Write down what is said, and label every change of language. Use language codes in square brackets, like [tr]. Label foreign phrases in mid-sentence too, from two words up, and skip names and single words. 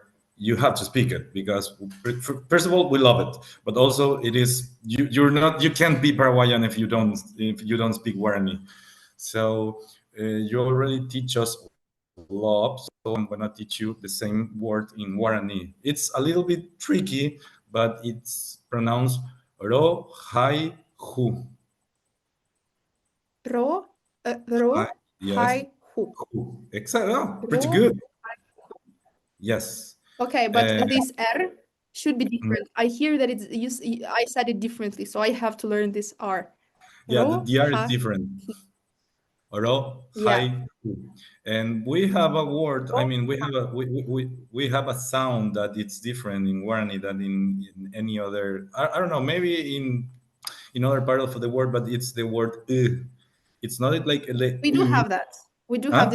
[en] You have to speak it because, first of all, we love it, but also it is you can't be Paraguayan if you don't speak Guarani. So you already teach us love, so I'm gonna teach you the same word in Guarani. It's a little bit tricky, but it's pronounced [gn] ro hai hu. Ro, [en] Hi, yes, [gn] hai, hu. hu. [en] Exactly. Oh, pretty [gn] Ro. [en] good. Yes. Okay, but Uh, this R should be different. I hear that it's I said it differently, so I have to learn this R. yeah, [gn] Ro, [en] the R is [gn] ha, [en] different. [gn] Ro [en] yeah. [gn] hai hu. [en] And we have a word. I mean, we have a sound that it's different in Guarani than in any other. I don't know. Maybe in other part of the word, but it's the word. It's not like. We do have that. We do have